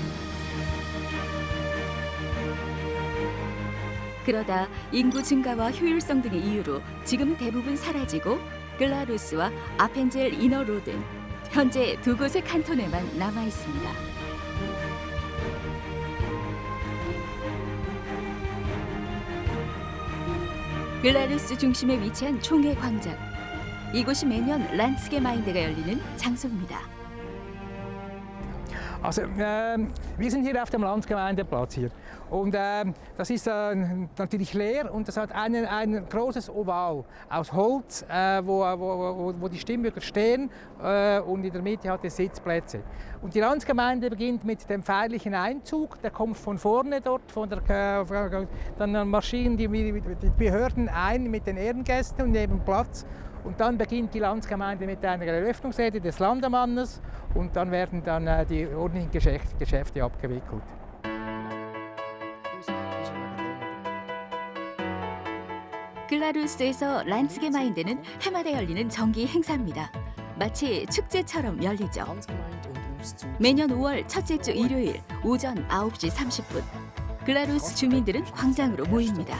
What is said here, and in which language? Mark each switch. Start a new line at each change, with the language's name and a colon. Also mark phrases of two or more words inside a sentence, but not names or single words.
Korean: 그러다 인구 증가와 효율성 등의 이유로 지금은 대부분 사라지고 글라루스와 아펜젤 이너로든 현재 두 곳의 칸톤에만 남아 있습니다. 글라루스 중심에 위치한 총회 광장. 이곳이 매년 란츠게마인데가 열리는 장소입니다.
German: Also, wir sind hier auf dem Landsgemeindeplatz hier. Und das ist natürlich leer und das hat ein großes Oval aus Holz, wo die Stimmbürger stehen und in der Mitte hat es Sitzplätze. Und die Landsgemeinde beginnt mit dem feierlichen Einzug, der kommt von vorne dort, dann marschieren die Behörden ein mit den Ehrengästen und nehmen Platz. Und dann beginnt die Landsgemeinde mit einer Eröffnungsrede des Landemannes und dann werden dann die ordentlichen Geschäfte abgewickelt.
Korean: 글라루스에서 란츠게마인데는 해마다 열리는 정기 행사입니다. 마치 축제처럼 열리죠. 매년 5월 첫째 주 일요일 오전 9시 30분 글라루스 주민들은 광장으로 모입니다.